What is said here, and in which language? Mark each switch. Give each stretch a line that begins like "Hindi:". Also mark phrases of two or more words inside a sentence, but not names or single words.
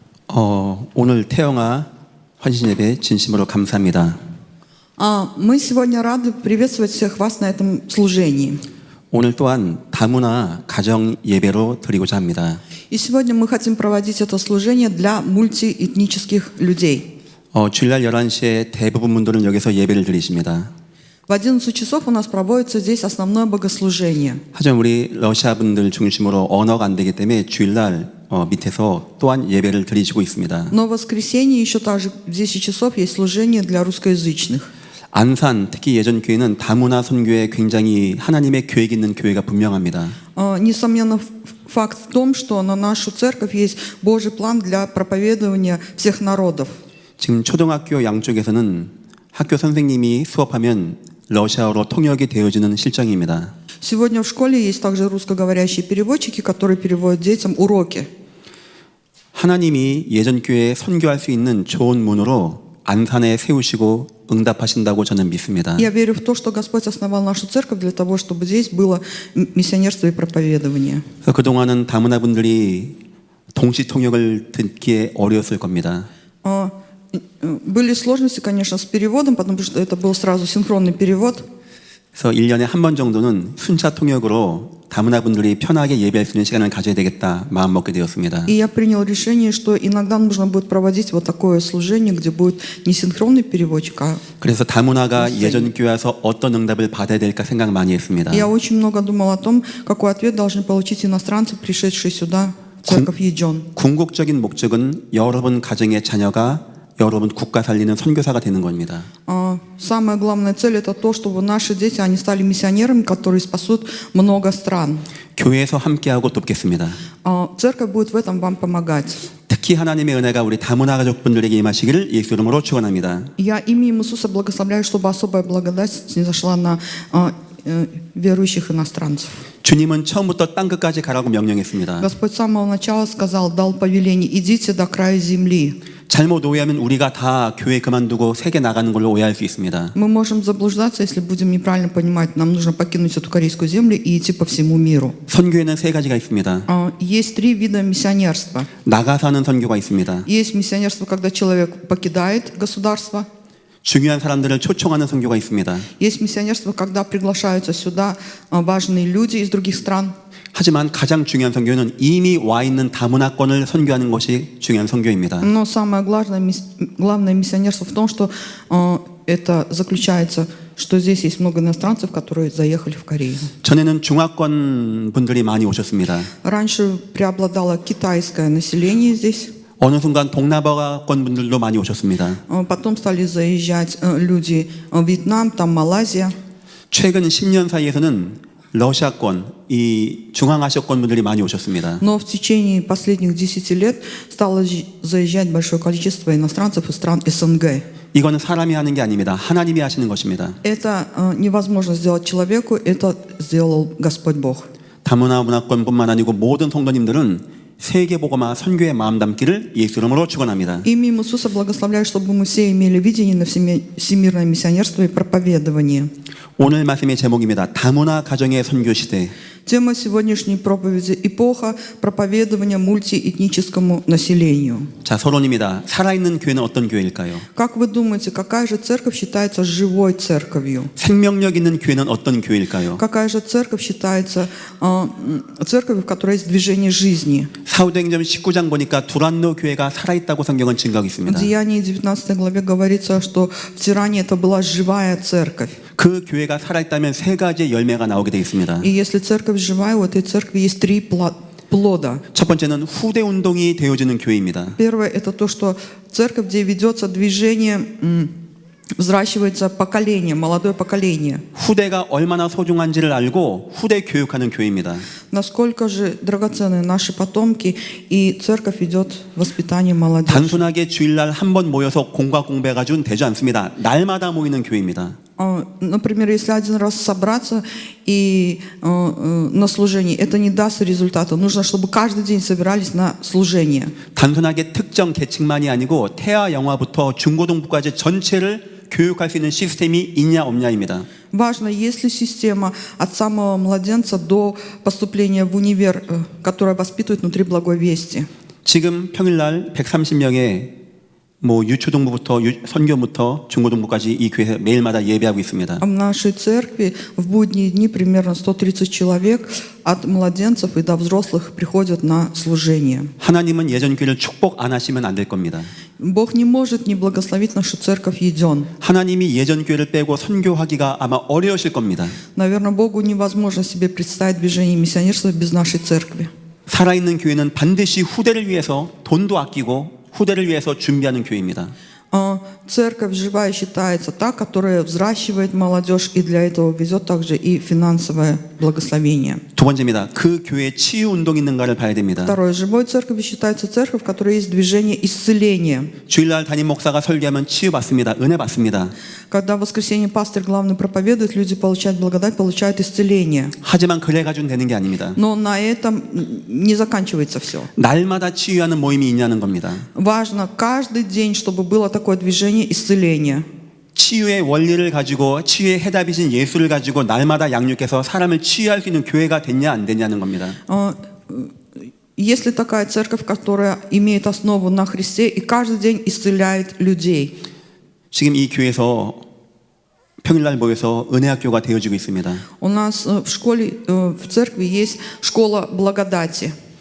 Korean: 오늘 태영아 환신 예배 진심으로 감사합니다.
Russian: Мы сегодня рады приветствовать всех вас на этом служении.
Korean: 오늘 또한 다문화 가정 예배로 드리고자 합니다.
Russian: И сегодня мы хотим проводить это служение для мультиэтнических людей.
Korean: 주일날 11시에 대부분 분들은 여기서 예배를 드리십니다.
Russian: В 11 часов у нас проводится здесь основное богослужение.
Korean: 하지만 우리 러시아 분들 중심으로 언어가 안 되기 때문에 주일날 밑에서 또한 예배를 드리시고 있습니다.
Russian: Но в воскресенье еще также в 10 часов есть служение для русскоязычных.
Korean: 안산, 특히 예전 교회는 다문화 선교에 굉장히 하나님의 계획이 있는 교회가 분명합니다.
Russian: Несомненно, факт в том, что на нашу церковь есть Божий план для проповедования всех народов.
Korean: 지금 초등학교 양쪽에서는 학교 선생님이 수업하면 러시아어로 통역이 되어지는 실정입니다.
Russian: Сегодня в школе есть также русскоговорящие переводчики, которые переводят детям уроки.
Korean: 하나님이 예전 교회에 선교할 수 있는 좋은 문으로 안산에 세우시고 응답하신다고 저는 믿습니다.
Russian: Я верю в то, что Господь основал нашу церковь для того, чтобы здесь было миссионерство и проповедование.
Korean: 그래서 그동안은 다문화 분들이 동시 통역을 듣기에 어려웠을 겁니다.
Russian: Были сложности, конечно, с переводом, потому что это был сразу синхронный перевод.
Korean: 그래서 1년에 한 번 정도는 순차 통역으로 다문화 분들이 편하게 예배할 수 있는 시간을 가져야 되겠다 마음 먹게 되었습니다.
Russian: И я принял решение, что иногда нужно будет проводить вот такое служение, где будет не синхронный переводчик, а
Korean: 그래서 다문화가 예전 교회 와서 어떤 응답을 받아야 될까 생각 많이 했습니다.
Russian: я очень много думал о том, какой ответ должны получить иностранцы, пришедшие сюда, в церковь Еджон.
Korean: 궁극적인 목적은 여러분 가정의 자녀가 여러분 국가 살리는 선교사가 되는 겁니다.
Russian: Самая главная цель это то, чтобы наши дети они стали миссионерами, которые спасут много стран.
Korean: 교회에서 함께하고 돕겠습니다.
Russian: Церковь будет в этом вам помогать.
Korean: 특히 하나님의 은혜가 우리 다문화 가족분들에게 임하시기를 예수 이름으로 축원합니다.
Russian: Я именем Иисуса благословляю, чтобы особая благодать снизошла на верующих иностранцев.
Korean: 주님은 처음부터 땅 끝까지 가라고 명령했습니다.
Russian: Господь с самого начала сказал, дал повеление: идите до края земли.
Korean: 잘못 오해하면 우리가 다 교회 그만두고 세계 나가는 걸로 오해할 수 있습니다.
Russian: Мы можем заблуждаться, если будем неправильно понимать. Нам нужно покинуть эту корейскую землю и идти по всему миру.
Korean: 선교에는 세 가지가 있습니다.
Russian: Есть три вида миссионерства.
Korean: 나가서 하는 선교가 있습니다.
Russian: Есть миссионерство, когда человек покидает государство.
Korean: 중요한 사람들을 초청하는 선교가 있습니다.
Russian: Есть миссионерство, когда приглашаются сюда важные люди из других стран.
Korean: 하지만 가장 중요한 선교는 이미 와 있는 다문화권을 선교하는 것이 중요한 선교입니다.
Russian: Но самое главное миссионерство в том, что это заключается, что здесь есть много иностранцев, которые заехали в Корею.
Korean: 전에는 중화권 분들이 많이 오셨습니다.
Russian: Раньше преобладало китайское население здесь.
Korean: 어느 순간 동남아권 분들도 많이 오셨습니다.
Russian: Потом стали заезжать люди в Вьетнам, там Малайзия.
Korean: 최근 10년 사이에서는 러시아권, 이 중앙아시아권 분들이 많이 오셨습니다.
Russian: Но в течение последних 10 лет стало заезжать большое количество иностранцев из стран СНГ.
Korean: 이거는 사람이 하는 게 아닙니다. 하나님이 하시는 것입니다.
Russian: Это невозможно сделать человеку, это сделал Господь Бог.
Korean: 다문화 문화권뿐만 아니고 모든 성도님들은 세계복음화 선교의 마음 담기를 예수 이름으로 축원합니다.
Russian: Именем Иисуса благословляю, чтобы мы все имели видение на всемирное миссионерство и проповедование.
Korean: 오늘 말씀의 제목입니다. 다문화 가정의 선교 시대.
Russian: Тема сегодняшней проповеди – эпоха проповедования мультиэтническому населению.
Korean: 자, 서론입니다. 살아있는 교회는 어떤 교회일까요?
Russian: Как вы думаете, какая же церковь считается живой церковью?
Korean: 생명력 있는 교회는 어떤 교회일까요?
Russian: Какая же церковь считается церковью, в которой есть движение жизни?
Korean: 사도행전 19장 보니까 두란노 교회가 살아있다고 성경은 증거하고
Russian: В
Korean: 있습니다.
Russian: Деянии 19 главе говорится, что в Тиране это была живая церковь.
Korean: 그 교회가 살아있다면 세 가지의 열매가 나오게 되어 있습니다.
Russian: И если церковь живая, у этой церкви есть три плода.
Korean: 첫 번째는 후대 운동이 되어지는 교회입니다.
Russian: Первое – это то, что церковь, где ведется движение, взращивается поколение, молодое поколение.
Korean: 후대가 얼마나 소중한지를 알고 후대 교육하는 교회입니다.
Russian: Насколько же драгоценны наши потомки, и церковь ведет воспитание молодежи.
Korean: 단순하게 주일날 한 번 모여서 공과 공배가지고는 되지 않습니다. 날마다 모이는 교회입니다.
Russian: Например, если один раз собраться и на служение, это не даст результата. Нужно, чтобы каждый день собирались на служение.
Korean: 단순하게 특정 계층만이 아니고 태아 영화부터 중고등부까지 전체를 교육할 수 있는 시스템이 있냐 없냐입니다.
Russian: Важно, есть ли система от самого младенца до поступления в универ, которая воспитывает внутри благой вести.
Korean: 지금 평일날 130명의 유초등부부터 선교부터 중고등부까지 이 교회에서 매일마다 예배하고 있습니다.
Russian: В нашей церкви в будние дни примерно 130 человек от младенцев и до взрослых приходят на служение.
Korean: 하나님은 예전 교회를 축복 안 하시면 안 될 겁니다.
Russian: Бог не может не благословить нашу церковь Еден.
Korean: 하나님이 예전 교회를 빼고 선교하기가 아마 어려우실 겁니다.
Russian: Наверное, Богу невозможно себе представить движение миссионерства без нашей церкви.
Korean: 살아있는 교회는 반드시 후대를 위해서 돈도 아끼고 후대를 위해서 준비하는 교회입니다.
Russian: Церковь живая считается та, которая взращивает молодежь и для этого везет также и финансовое благословение.
Korean: 두 번째입니다. 그 교회에 치유 운동이 있는가를 봐야 됩니다.
Russian: Второе. Живой церковью считается церковь, в которой есть движение исцеления.
Korean: 주일날 담임 목사가 설교하면 치유 받습니다. 은혜 받습니다.
Russian: Когда в воскресенье пастор главный проповедует, люди получают благодать, получают исцеление.
Korean: 하지만 그래 가지고는 되는 게 아닙니다.
Russian: Но на этом не заканчивается все.
Korean: 날마다 치유하는 모임이 있냐는 겁니다.
Russian: Важно каждый день, чтобы было такое движение исцеления.
Korean: 치유의 원리를 가지고 치유의 해답이신 예수를 가지고 날마다 양육해서 사람을 치유할 수 있는 교회가 됐냐 안 됐냐는 겁니다.
Russian: Есть ли такая церковь, которая имеет основу на Христе и каждый день исцеляет людей?
Korean: 지금 이 교회에서 평일날 모여서 은혜학교가 되어지고 있습니다.
Russian: У нас в школе, в церкви есть школа благодати.